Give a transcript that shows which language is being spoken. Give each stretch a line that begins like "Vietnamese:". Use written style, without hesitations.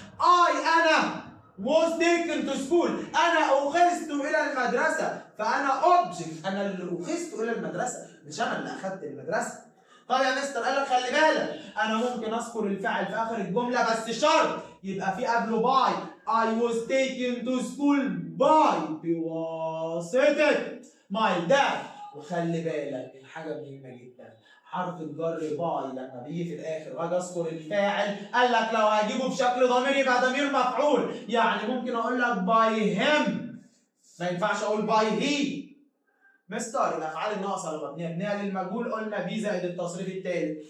Arabic: أنا was taken to school أنا أخذت إلى المدرسة، فأنا object أنا اللي أخذت إلى المدرسة مش أنا اللي أخذت المدرسة. طب يا مستر قال لك خلي بالك أنا ممكن أذكر الفعل في آخر الجملة بس شرط يبقى في قبله باي.
English: I was taken to school by بواسطة my dad.
Arabic: وخلي بالك الحاجة مهمة جدا حرف الجر باي لما بيجي في الاخر واجي اذكر الفاعل قال لك لو هجيبه بشكل ضمير يبقى ضمير مفعول. يعني ممكن اقول لك باي هيم ما ينفعش اقول باي هي. مستر الافعال الناقصه اللي مبنيه للمجهول قلنا بي زائد التصريف التالت.